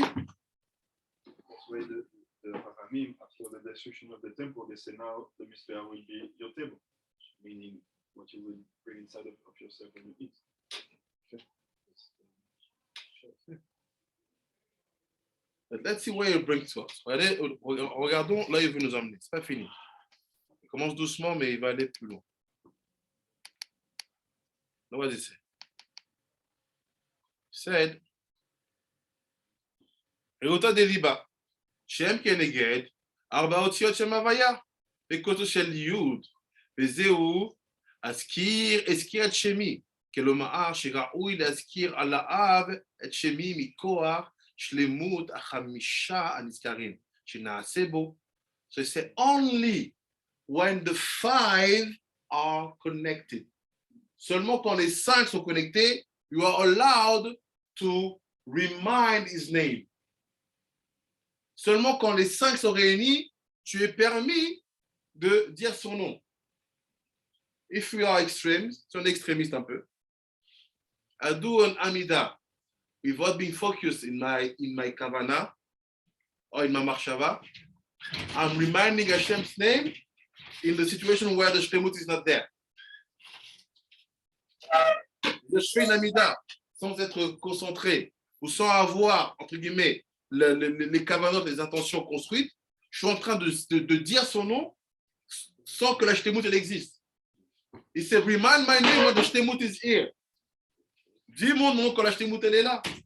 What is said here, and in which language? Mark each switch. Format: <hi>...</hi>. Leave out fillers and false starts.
<en>That's why the Chachamim, after the destruction of the temple, they say now the Mizbeach will be your table, meaning what you will bring inside of yourself when you eat. But let's see where it brings to us.</en> <fr>Regardons là, il veut nous emmener. C'est pas fini. Il commence doucement, mais il va aller plus loin.</fr> <en>Now what does it say? It said,</en> <he>ראותה דליבה, שם כנגד, ארבע אותיות שם הוויה, בקוטו של יוד, וזהו, אזכיר את שמי, כלומר שראוי להזכיר על האב את שמי מכוח שלמות החמישה הנזכרים, שנעשה בו.</he> <en>So it's only when the five are connected.</en> <fr>Seulement quand les cinq sont connectés,</fr> <en>you are allowed to remind his name.</en> <fr>Seulement quand les cinq sont réunis, tu es permis de dire son nom.</fr> <en>If we are extremes,</en> <fr>si on est extrémiste un peu,</fr> <en>I do an Amida without being focused in my Kavana or in my Marshava. I'm reminding Hashem's name in the situation where the Shlemut is not there.</en> <fr>Je fais une Amida sans être concentré ou sans avoir, entre guillemets, les kavanot, les intentions construites. Je suis en train de dire son nom sans que la Shlemut elle existe.</fr> <en>Il se remind my name when the Shlemut is here.</en> <fr>Dis mon nom quand la Shlemut elle est là.</fr>